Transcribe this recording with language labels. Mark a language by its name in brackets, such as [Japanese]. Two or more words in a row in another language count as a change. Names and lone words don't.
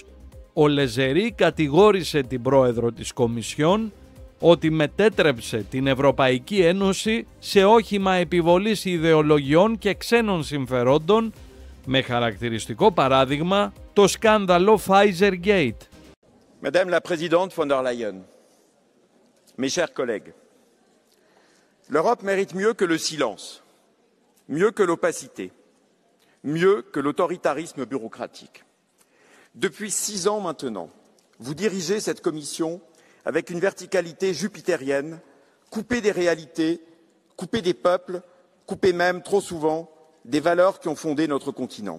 [Greek] Ο Λεζερί κατηγόρησε την πρόεδρο της Κομισιόν ότι μετέτρεψε την Ευρωπαϊκή Ένωση σε όχημα επιβολής ιδεολογιών και ξένων συμφερόντων, με χαρακτηριστικό παράδειγμα το σκάνδαλο Pfizer Gate. [French] Madame la Présidente von der Leyen, mes chers collègues, l'Europe mérite mieux que le silence, mieux que l'opacité, mieux que l'autoritarisme bureaucratique. Depuis 6 ans maintenant, vous dirigez cette commission avec une verticalité jupitérienne, coupée des réalités, coupée des peuples, coupée même, trop souvent, des valeurs qui ont fondé notre continent.